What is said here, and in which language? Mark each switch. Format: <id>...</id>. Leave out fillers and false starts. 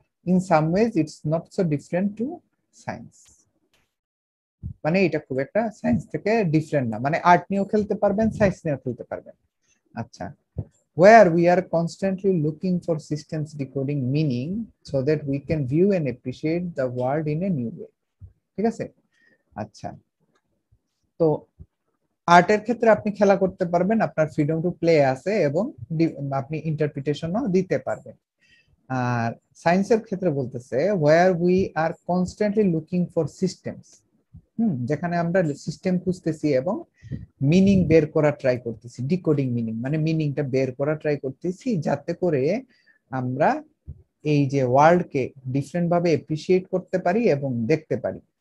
<en>in some ways it's not so different to science,</en> <bn>মানে এটা খুব একটা সায়েন্স থেকে ডিফারেন্ট না, মানে আর্ট নিয়েও খেলতে পারবেন, সায়েন্স নিয়েও খেলতে পারবেন। আচ্ছা,</bn> <en>where we are constantly looking for systems decoding meaning so that we can view and appreciate the world in a new way।</en> <bn>ঠিক আছে, আচ্ছা। তো আর্টের ক্ষেত্রে আপনি খেলা করতে পারবেন, আপনার ফ্রিডম টু প্লে আছে এবং আপনি ইন্টারপ্রিটেশনও দিতে পারবেন। আর সায়েন্সের ক্ষেত্রে বলতেছে</bn> <en>where we are constantly looking for systems,</en> <bn>যেখানে আমরা সিস্টেম খুঁজতেছি এবং মিনিং বের করা ট্রাই করতেছি, ডিকোডিং মিনিং মানে মিনিংটা বের করা ট্রাই করতেছি, যাতে করে আমরা এই যে ওয়ার্ল্ডকে ডিফারেন্ট ভাবে এপ্রিসিয়েট করতে পারি এবং দেখতে পারি।</bn>